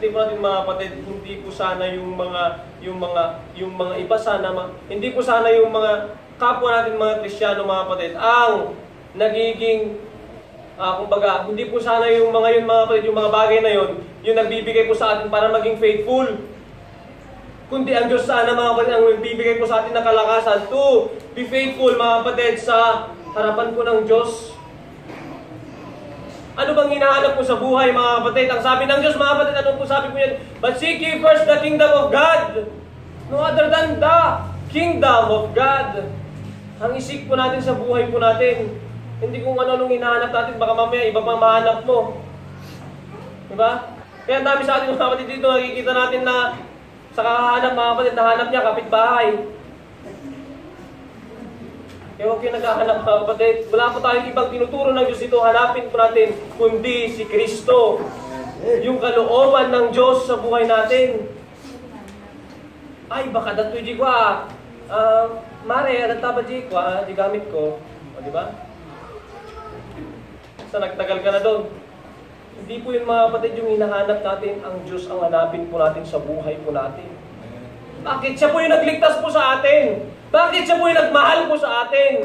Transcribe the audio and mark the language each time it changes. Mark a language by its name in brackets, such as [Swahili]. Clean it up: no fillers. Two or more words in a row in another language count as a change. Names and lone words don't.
[Filipino] po natin mga kapatid, hindi po sana yung mga iba sana, hindi po sana yung mga kapwa natin mga Kristiyano mga kapatid, ang nagiging, kumbaga, hindi po sana yung mga kapatid, yung mga bagay na yun, yung nagbibigay po sa atin para maging faithful. Kundi ang Diyos sana mga kapatid, ang nagbibigay po sa atin ng kalakasan [English] to be faithful [Filipino] mga kapatid sa harapan po ng Diyos. Ano bang hinahanap po sa buhay mga kapatid? Ang sabi ng Diyos mga kapatid, ano po sabi po yan? [English] But seek ye first the kingdom of God. No other than the kingdom of God. [Filipino] Ang isik po natin sa buhay po natin. Hindi kung ano-anong hinahanap natin, baka mamaya iba pang mahanap mo. Diba? Kaya ang dami sa atin mga kapatid dito, nakikita natin na sa kakahanap mga kapatid, nahanap niya kapitbahay. Kaya huwag kayo naghahanap mga kapatid. Wala po tayong ibang tinuturo ng Diyos ito, hanapin po natin, kundi si Kristo. Yung kalooban ng Diyos sa buhay natin. Ay, baka dato'y di ko mare, nagtaba di ko di gamit ko. O, di ba? Sa nagtagal ka na doon. Hindi po yun mga kapatid yung hinahanap natin, ang Diyos ang hanapin po natin sa buhay po natin. Bakit? Siya po yung nagligtas po sa atin. Bakit siya po yung nagmahal po sa atin?